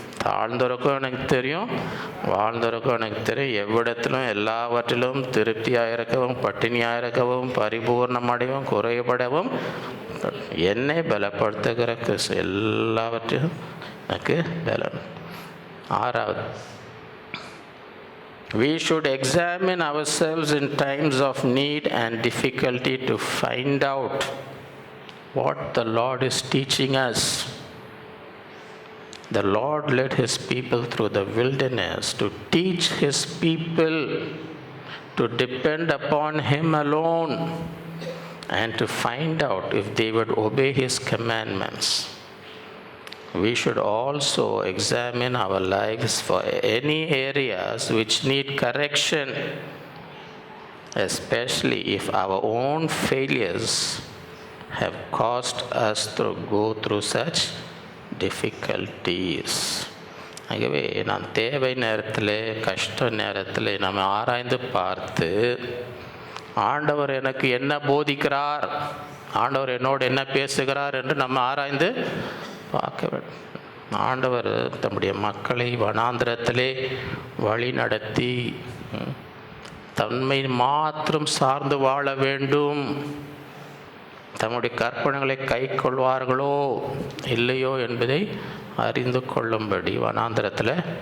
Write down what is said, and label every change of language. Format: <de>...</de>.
<ta>தாழ்ந்திருக்கும் எனக்கு தெரியும், வாழ்ந்திருக்கும் எனக்கு தெரியும். எவ்விடத்திலும் எல்லாவற்றிலும் திருப்தியாக இருக்கவும், பட்டினியாக இருக்கவும், பரிபூர்ணமடையவும், குறைபடவும் என்னை பலப்படுத்துகிற கிறிஸ்து எல்லாவற்றையும் எனக்கு பலன்.</ta> <en>6வது, we should examine ourselves in times of need and difficulty to find out what the Lord is teaching us. The Lord led his people through the wilderness to teach his people to depend upon him alone and to find out if they would obey his commandments. We should also examine our lives for any areas which need correction, especially if our own failures have caused us to go through such difficulties.</en> <ta>ஆகவே நான் தேவை நேரத்தில், கஷ்ட நேரத்தில் நம்ம ஆராய்ந்து பார்த்து, ஆண்டவர் எனக்கு என்ன போதிக்கிறார், ஆண்டவர் என்னோடு என்ன பேசுகிறார் என்று நம்ம ஆராய்ந்து பார்க்க வேண்டும். ஆண்டவர் தம்முடைய மக்களை வனாந்திரத்திலே வழி நடத்தி தன்மை மாத்திரம் சார்ந்து வாழ வேண்டும், தம்முடைய கற்பனைகளை கை கொள்வார்களோ இல்லையோ என்பதை அறிந்து கொள்ளும்படி வனாந்திரத்தில்.</ta>